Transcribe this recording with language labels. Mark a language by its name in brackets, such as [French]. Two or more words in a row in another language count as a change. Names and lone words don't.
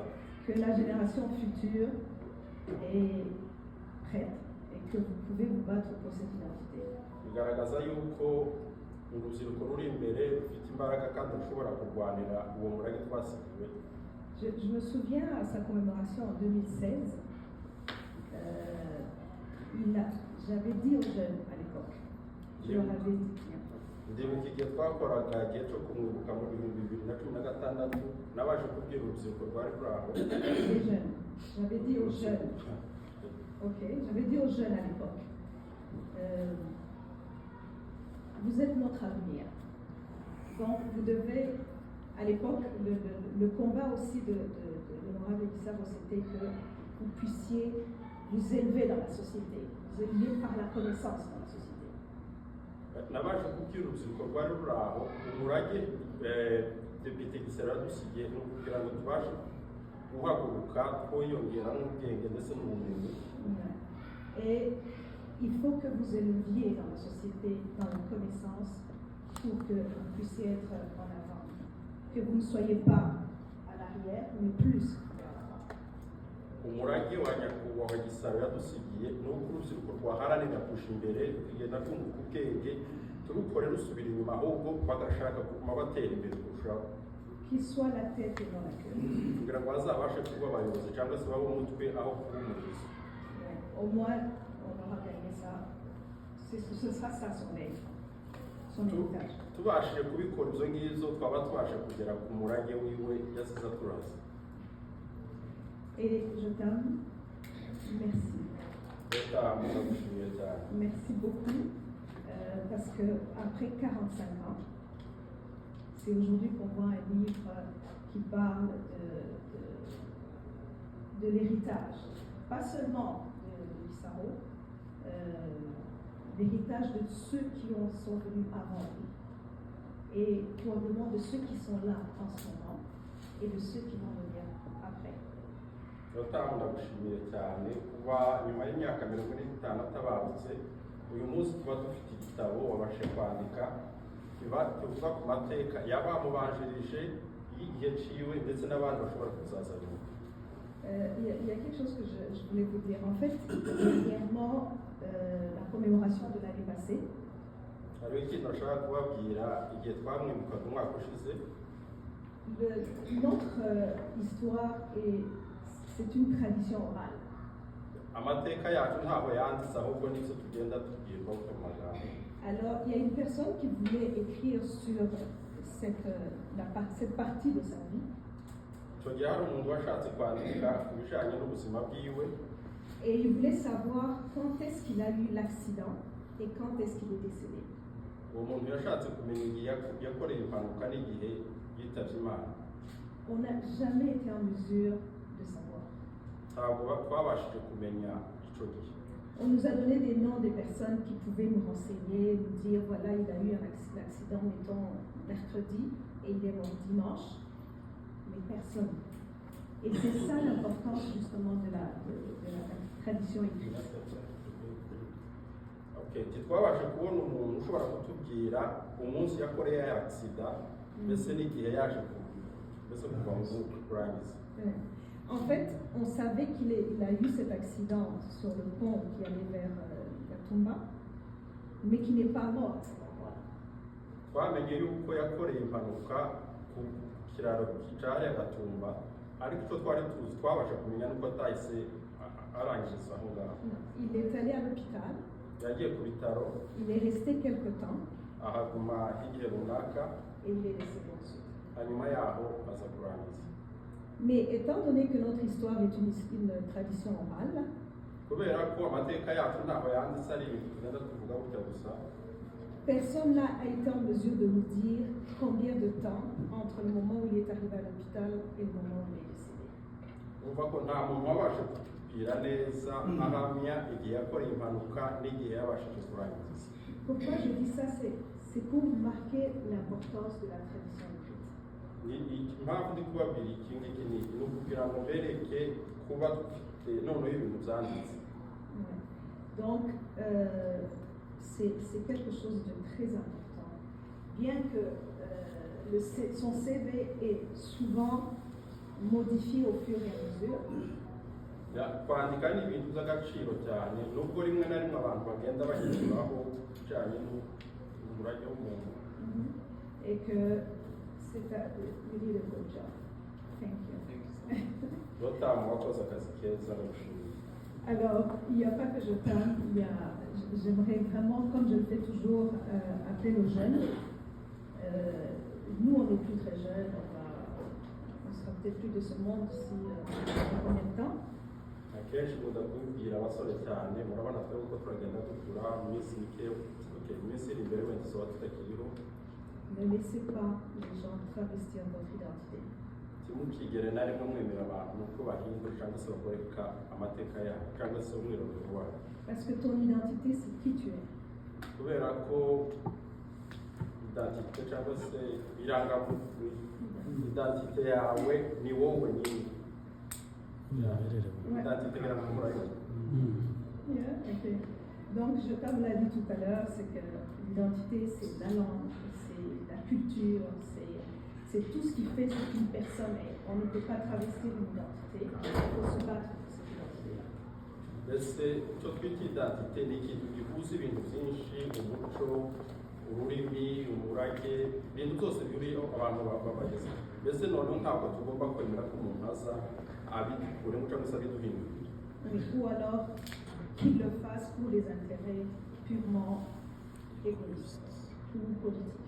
[French] que la génération future est prête et que vous pouvez vous battre pour cette identité. [Kinyarwanda] bigaragaza yuko urubyiruko ruri imbere rufite imbaraga kandi rushobora kurwanira uwo murage twasigiwe. [French] Je me souviens à sa commémoration en 2016, j'avais dit aux jeunes à l'époque, je leur avais dit, [Kinyarwanda] ndibuka igihe twakoraga igihe cyo kumwibuka mu 2016 nabashe kubwira urubyiruko rwari ruri aho. [French] les jeunes, j'avais dit aux jeunes, ok, j'avais dit aux jeunes à l'époque, vous êtes notre avenir. Donc vous devez, à l'époque, le combat aussi de l'honorable Gisaro, c'était que vous puissiez vous élever dans la société, vous élever par la connaissance dans la société. [Kinyarwanda] nabashe kubwira urubyiruko rwari ruri aho umurage depite Gisaro yadusigiye ni ukugira ngo tubashe guhaguruka twiyongera n'ubwenge ndetse n'ubumenyi. [French] Et il faut que vous éleviez dans la société, dans la connaissance, pour que vous puissiez être en avant. Que vous ne soyez pas à l'arrière, mais plus vers l'avant. [Kinyarwanda] umurage wa nyakubahwa Gisaro yadusigiye ni uko urubyiruko rwaharanira kurusha imbere, rukigenda rwunguka ubwenge, turukore rusubira inyuma, ahubwo bagashaka kuguma batera imbere kurushaho, [French] Qu'il soit la tête et non la queue. [Kinyarwanda] kugira ngo bazabashe kuba abayobozi cyangwa se babe umutwe aho kuba umurizo. [French] Au moins, on aura gagné ça. Ce sera ça son héritage. [Kinyarwanda] tubashije kubikora izo ngizo twaba tubashe kugera ku murage wiwe yasize aturaze. [French] Et je t'aime. Merci. [Kinyarwanda] Reka ndagushimiye cyane. [French] Merci beaucoup. Parce que après 45 ans, c'est aujourd'hui qu'on voit un livre qui parle de l'héritage, pas seulement de l'Issaro, l'héritage de ceux qui sont venus avant lui, et probablement de ceux qui sont là en ce moment, et de ceux qui vont venir après. Dr. [Kinyarwanda] ndagushimiye cyane kuba nyuma y'imyaka 50 atabarutse uyu munsi tuba dufite igitabo wabashe kwandika kivuga ku mateka yabamubanjirije y'igihe ciwe ndetse n'abandi bashobora kuzaza nyuma. [French] Il y a quelque chose que je voulais vous dire. En fait, dernièrement, la commémoration de l'année passée, [Kinyarwanda] hariho ikintu nashaka kubabwira igihe twamwibukaga umwaka ushize. [French] notre histoire, c'est une tradition orale. [Kinyarwanda] Amateka yacu ntaho yanditse ahubwo n'ibyo tugenda tubwirwa ku magambo. [French] Alors, il y a une personne qui voulait écrire sur cette partie de sa vie. [Kinyarwanda] Icyo gihe hari umuntu washatse kwandika ku bijyanye n'ubuzima bwiwe. [French] Et il voulait savoir quand est-ce qu'il a eu l'accident et quand est-ce qu'il est décédé. [Kinyarwanda] Uwo muntu yashatse kumenya igihe yakoreye impanuka n'igihe yitabye Imana. [French] On n'a jamais été en mesure de savoir. [Kinyarwanda] Ntabwo twabashije kumenya icyo gihe. [French] On nous a donné des noms des personnes qui pouvaient nous renseigner, nous dire voilà, il a eu un accident, mettons, mercredi, et il est mort dimanche, mais personne. Et c'est ça l'importance justement de la tradition écrite. [Kinyarwanda] Okay, ntitwabashe kubona umuntu ushobora kutubwira umunsi yakoreye agisida mbese n'igihe yaje mbese kuva mu kurangiza. [French] En fait, on savait qu'il a eu cet accident sur le pont qui allait vers Gatumba, mais qui n'est pas mort. [Kinyarwanda] Twamenye yuko yakoreye impanuka ku kiraro cyari Gatumba, ariko icyo twari tuzi twabasha kumenya nuko atahise arangiriza aho ngaho. [French] Il est allé à l'hôpital. [Kinyarwanda] Yagiye ku bitaro. [French] Il est resté quelque temps. [Kinyarwanda] Ahaguma igihe runaka. [French] Et il est décédé ensuite. [Kinyarwanda] Hanyuma yaho aza kurangiza. [French] Mais étant donné que notre histoire est une tradition orale, [Kinyarwanda] kubera ko amateka yacu ntaho yanditse ari ibintu tugenda tuvuga gutya gusa, [French] personne n'a été en mesure de nous dire combien de temps entre le moment où il est arrivé à l'hôpital et le moment où il est décédé. [Kinyarwanda] Umva ko nta muntu wabasha kutubwira neza ahamya igihe yakoreye impanuka n'igihe yabashije kurangiza. [French] Pourquoi je dis ça, c'est pour marquer l'importance de la tradition écrite. [Kinyarwanda] Impamvu ndi kubabwira iki ngiki ni ukugira ngo mbereke kuba dufite noneho ibintu byanditse. [French] Donc, c'est quelque chose de très important. Bien que son CV est souvent modifié au fur et à mesure. [Kinyarwanda] Kwandika ni ibintu by'agaciro cyane nubwo rimwe na rimwe abantu bagenda bahinduraho bijyanye n'umurage w'umuntu. [French] Et que c'est [English] you did a good job. Thank you. [Kinyarwanda] Yotamu wakoze akazi keza ndagushimiye. [French] Alors, il n'y a pas que je t'aime, j'aimerais vraiment, comme je le fais toujours, appeler nos jeunes. Nous, on n'est plus très jeunes, on sera peut-être plus de ce monde d'ici combien de temps? [Kinyarwanda] Akenshi nkunda kubibwira abasore cyane murabona twebwe uko turagenda dukura mu minsi mike iminsi iri imbere wenda tuba tutakiriho. [French] Ne laissez pas les gens travestir votre identité. [Kinyarwanda] Timukigere na rimwe mwemera abantu ko bahindura cyangwa se bakoreka amateka yabo cyangwa se umwirondoro wabo. [French] Parce que ton identité, c'est qui tu es. [Kinyarwanda] Kubera ko identité cyangwa se irangamuntu identité yawe ni wowe nyine. Identité irangamuntu. Okay. [French] Donc, Jotam l'a dit tout à l'heure, c'est que l'identité, c'est la langue, c'est la culture, c'est tout ce qui fait ce qu'une personne est. On ne peut pas travestir une identité, il faut se battre pour cette identité-là. [Kinyarwanda] Mbese icyo twita identité ni ikintu gihuza ibintu byinshi, umuco, ururimi, umurage, ibintu byose biriho abantu babageze. Mbese noneho ntabwo tugomba kwemera ko umuntu aza abidukuremo cyangwa se abiduhindurira. [French] Ou alors qu'il le fasse pour des intérêts purement égoïstes ou politiques.